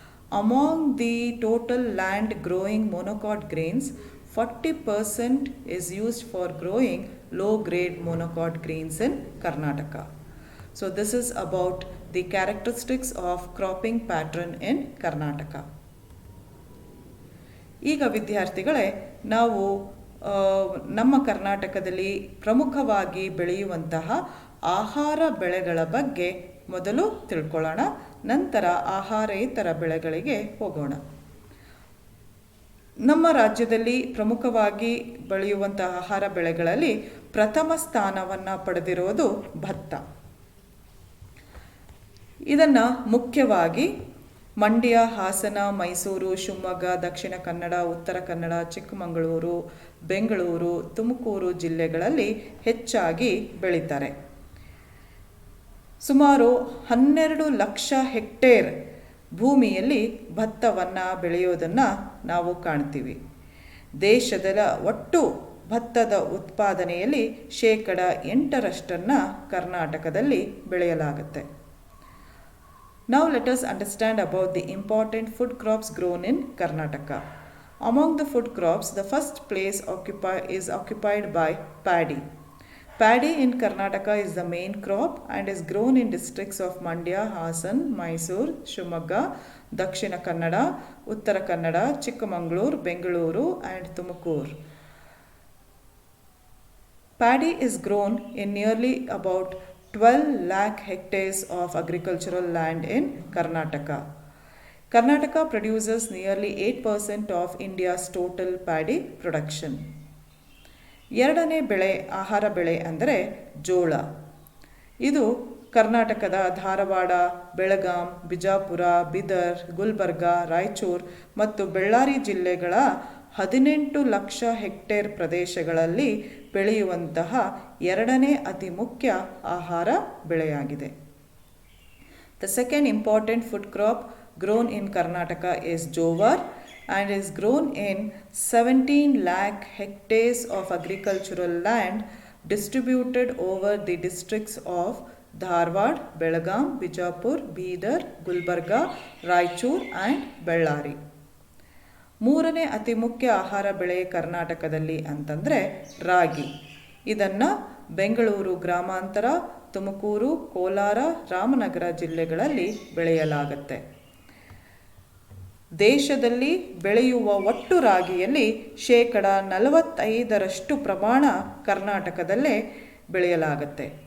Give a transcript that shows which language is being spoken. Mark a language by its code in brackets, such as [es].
[en] Among the total land growing monocot grains, 40% is used for growing low-grade monocot grains in Karnataka. So this is about the characteristics of cropping pattern in Karnataka. [kn] ಈಗ ವಿದ್ಯಾರ್ಥಿಗಳೇ, ನಾವು ನಮ್ಮ ಕರ್ನಾಟಕದಲ್ಲಿ ಪ್ರಮುಖವಾಗಿ ಬೆಳೆಯುವಂತಹ ಆಹಾರ ಬೆಳೆಗಳ ಬಗ್ಗೆ ಮೊದಲು ತಿಳ್ಕೊಳ್ಳೋಣ. ನಂತರ ಆಹಾರೇತರ ಬೆಳೆಗಳಿಗೆ ಹೋಗೋಣ. ನಮ್ಮ ರಾಜ್ಯದಲ್ಲಿ ಪ್ರಮುಖವಾಗಿ ಬೆಳೆಯುವಂತಹ ಆಹಾರ ಬೆಳೆಗಳಲ್ಲಿ ಪ್ರಥಮ ಸ್ಥಾನವನ್ನು ಪಡೆದಿರೋದು ಭತ್ತ. ಇದನ್ನು ಮುಖ್ಯವಾಗಿ ಮಂಡ್ಯ, ಹಾಸನ, ಮೈಸೂರು, ಶಿವಮೊಗ್ಗ, ದಕ್ಷಿಣ ಕನ್ನಡ, ಉತ್ತರ ಕನ್ನಡ, ಚಿಕ್ಕಮಗಳೂರು, ಬೆಂಗಳೂರು, ತುಮಕೂರು ಜಿಲ್ಲೆಗಳಲ್ಲಿ ಹೆಚ್ಚಾಗಿ ಬೆಳೀತಾರೆ. ಸುಮಾರು 12 ಲಕ್ಷ ಹೆಕ್ಟೇರ್ ಭೂಮಿಯಲ್ಲಿ ಭತ್ತವನ್ನು ಬೆಳೆಯೋದನ್ನು ನಾವು ಕಾಣ್ತೀವಿ. ದೇಶದ ಒಟ್ಟು ಭತ್ತದ ಉತ್ಪಾದನೆಯಲ್ಲಿ 8% ಕರ್ನಾಟಕದಲ್ಲಿ ಬೆಳೆಯಲಾಗುತ್ತೆ. [en] Now let us understand about the important food crops grown in Karnataka. Among the food crops, the first place is occupied by paddy. Paddy in Karnataka is the main crop and is grown in districts of Mandya, Hasan, Mysore, Shivamogga, Dakshina Kannada, Uttara Kannada, Chikkamangaluru, Bengaluru and Tumakuru. Paddy is grown in nearly about 12 lakh hectares of agricultural land in Karnataka. Karnataka produces nearly 8% of India's total paddy production. [kn] ಎರಡನೇ ಬೆಳೆ, ಆಹಾರ ಬೆಳೆ ಅಂದರೆ ಜೋಳ. ಇದು ಕರ್ನಾಟಕದ ಧಾರವಾಡ, ಬೆಳಗಾಂ, ಬಿಜಾಪುರ, ಬೀದರ್, ಗುಲ್ಬರ್ಗ, ರಾಯಚೂರು ಮತ್ತು ಬಳ್ಳಾರಿ ಜಿಲ್ಲೆಗಳ 18 ಲಕ್ಷ ಹೆಕ್ಟೇರ್ ಪ್ರದೇಶಗಳಲ್ಲಿ ಬೆಳೆಯುವಂತಹ ಎರಡನೇ ಅತಿ ಮುಖ್ಯ ಆಹಾರ ಬೆಳೆಯಾಗಿದೆ. [en] The second important food crop grown in Karnataka is jowar and is grown in 17 lakh hectares of agricultural land distributed over the districts of Dharwad, Belgaum, Bijapur, Bidar, Gulbarga, Raichur and Bellary. [kn] ಮೂರನೇ ಅತಿ ಮುಖ್ಯ ಆಹಾರ ಬೆಳೆ ಕರ್ನಾಟಕದಲ್ಲಿ ಅಂತಂದರೆ ರಾಗಿ. ಇದನ್ನು ಬೆಂಗಳೂರು ಗ್ರಾಮಾಂತರ, ತುಮಕೂರು, ಕೋಲಾರ, ರಾಮನಗರ ಜಿಲ್ಲೆಗಳಲ್ಲಿ ಬೆಳೆಯಲಾಗುತ್ತೆ. ದೇಶದಲ್ಲಿ ಬೆಳೆಯುವ ಒಟ್ಟು ರಾಗಿಯಲ್ಲಿ 45% ಪ್ರಮಾಣ ಕರ್ನಾಟಕದಲ್ಲೇ ಬೆಳೆಯಲಾಗುತ್ತೆ.